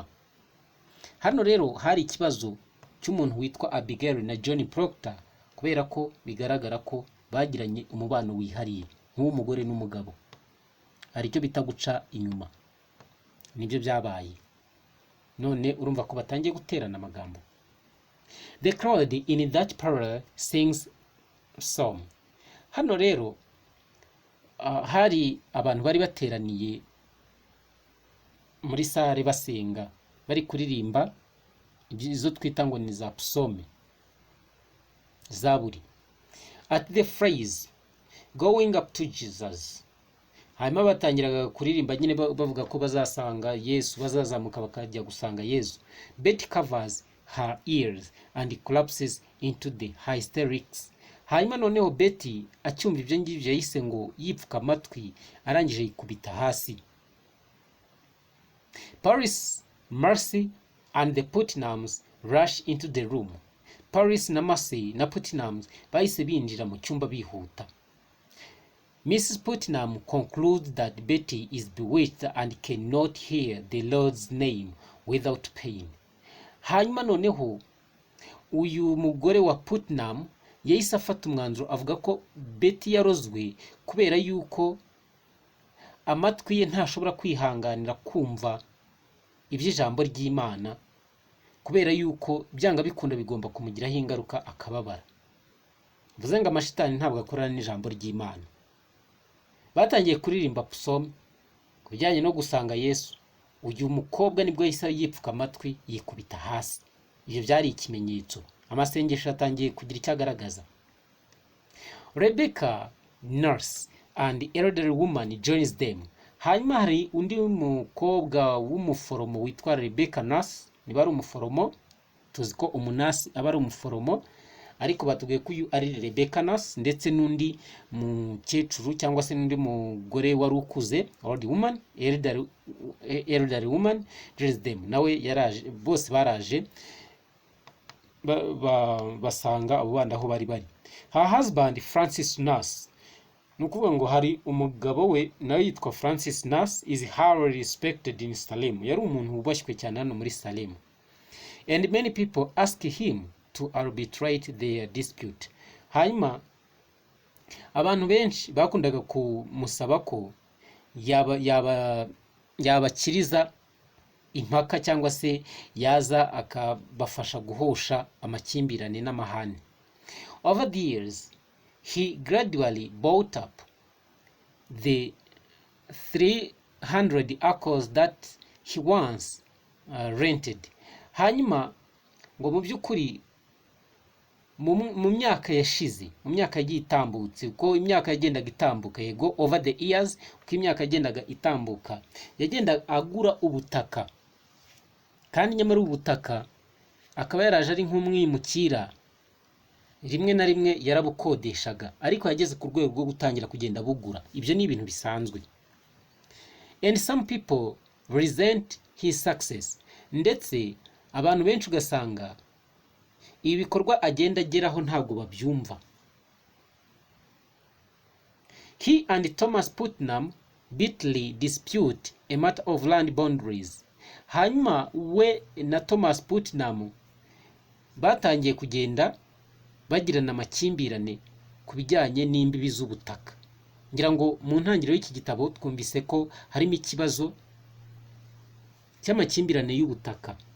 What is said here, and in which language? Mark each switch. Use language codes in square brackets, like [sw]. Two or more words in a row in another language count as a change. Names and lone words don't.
[rw] Hano rero hari ikibazo cy'umuntu witwa Abigail na John Proctor, kubera ko bigaragara ko bagiranye umubano wihariye nk'umugore n'umugabo, hari icyo bita guca inyuma, nibyo byabaye. None urumva ko batangiye guterana amagambo. [en] The crowd in that parlor sings psalm. [rw] Hano rero hari abantu bari bateraniye muri sare basenga, bari kuririmba izo twita ngo ni za psaume, zaburi. [en] At the phrase going up to Jesus, [rw] hanyuma batangiraga kuririmba nyine bavuga ko bazasanga Yesu, bazazamuka bakajya gusanga Yesu. [en] Betty covers her ears and collapses into the hysterics. [rw] Hanyuma noneho Betty acyumva ibyo ngibyo yahise ngo yipfuka amatwi, arangije yikubita hasi. [en] Paris, Mercy and the Putnams rush into the room. [rw] Paris na Massey na Putnam bahise binjira mu cyumba bihuta. [en] Mrs. Putnam concludes that Betty is bewitched and cannot hear the Lord's name without pain. [rw] Hanyuma noneho uyu mugore wa Putnam yahise afata umwanzuro avuga ko Betty yarozwe kubera yuko amatwi ye ntashobora kwihanganira kumva iby'ijambo ry'Imana, kubera yuko byanga bikunda bigomba kumugiraho ingaruka akababara. Bivuze ngo amashitani ntabwo akorana n'ijambo ry'Imana. Batangiye kuririmba psalm ku bijyanye no gusanga Yesu. Uyu mukobwa nibwo yahise yipfuka amatwi yikubita hasi. Ibyo byari ikimenyetso. Amasengesho atangiye kugira icyo agaragaza. [en] Rebecca, nurse and elderly woman joins them. [rw] Hanyuma hari undi mukobwa w'umuforomo witwa Rebecca nurse. Niba ari umuforomo, tuzi ko umunasi aba ari umuforomo, ariko batubwiye ko uyu ari Rebecca nurse, ndetse n'undi mukecuru cyangwa se n'undi mugore wari ukuze, [en] old woman, elderly woman joins them. [rw] Nawe yaraje, bose baraje basanga abo bandi aho bari bari. [en] Her husband Francis Nurse, [rw] nukuvuga ngo hari umugabo we nawe yitwa Francis Nurse, [en] is highly respected in Salem. [rw] Yari umuntu wubashywe cyane hano muri Salem. [en] And many people ask him to arbitrate their dispute. [rw] Hanyuma abantu benshi bakundaga kumusaba ko yabakiriza impaka cyangwa se yaza akabafasha guhosha amakimbirane n'amahane. [en] Over the years, he gradually bought up the 300 acres that he once rented. [rw] Hanyuma ngo mu by'ukuri mu myaka yashize, mu myaka yagiye itambutse, uko imyaka yagendaga itambuka, yego [en] over the years, [rw] uko imyaka yagendaga itambuka, yagenda agura ubutaka, kandi nyamara ubutaka akaba yaraje ari nk'umwimukira, rimwe na rimwe yarabukodeshaga, ariko yageze ku rwego rwo gutangira kugenda bugura. Ibyo ni ibintu bisanzwe. [en] And some people resent his success. [rw] Ndetse abantu benshi ugasanga ibi bikorwa agenda ageraho ntabwo babyumva. [en] He and Thomas Putnam bitterly dispute a matter of land boundaries. [rw] Hanyuma we na Thomas Putnam batangiye kugenda bagirana amakimbirane ku bijyanye n'imbibi z'ubutaka. Ngira ngo mu ntangiriro y'iki gitabo twumvise ko harimo ikibazo cy'amakimbirane y'ubutaka.